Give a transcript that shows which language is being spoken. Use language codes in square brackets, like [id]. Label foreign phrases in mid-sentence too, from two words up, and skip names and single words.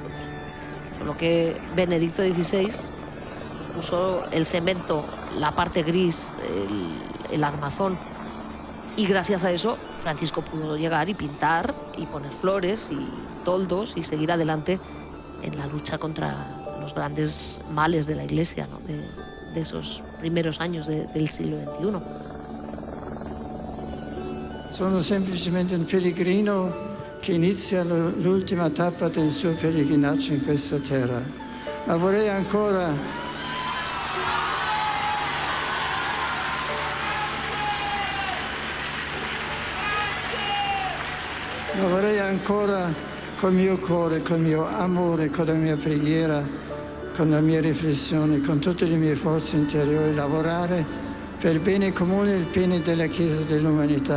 [es] Solo que Benedicto XVI puso el cemento, la parte gris, el armazón, y gracias a eso Francisco pudo llegar y pintar y poner flores y toldos y seguir adelante en la lucha contra los grandes males de la Iglesia, ¿no? de esos primeros años del siglo XXI. [it] Sono semplicemente un pellegrino che inizia l'ultima tappa del suo pellegrinaggio in questa terra. Ma vorrei ancora col mio cuore, col mio amore, con la mia preghiera, con la mia riflessione, con tutte le mie forze interiori, lavorare per il bene comune e il bene della Chiesa e dell'umanità.